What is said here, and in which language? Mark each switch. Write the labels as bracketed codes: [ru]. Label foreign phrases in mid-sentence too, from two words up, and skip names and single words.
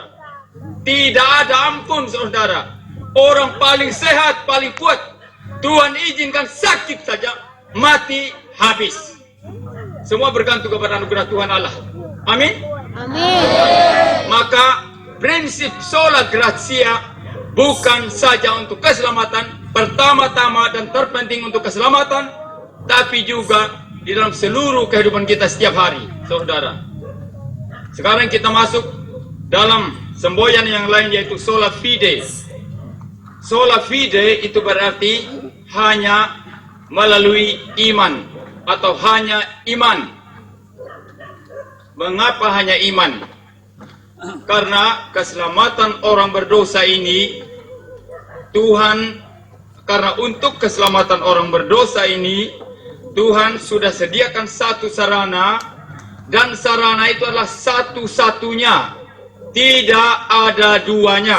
[id] Tidak ada ampun, saudara. Orang paling sehat, paling kuat, Tuhan izinkan sakit saja, mati, habis. Semua bergantung kepada anugerah Tuhan Allah. Amin. Amin. Maka prinsip [la] sola gratia [id] bukan saja untuk keselamatan, pertama-tama dan terpenting untuk keselamatan, tapi juga di dalam seluruh kehidupan kita setiap hari, saudara. Sekarang kita masuk dalam semboyan yang lain, yaitu [la] sola fide. Sola fide [id] itu berarti hanya melalui iman atau hanya iman. Mengapa hanya iman? Karena keselamatan orang berdosa ini karena untuk keselamatan orang berdosa ini Tuhan sudah sediakan satu sarana, dan sarana itu adalah satu-satunya, tidak ada duanya.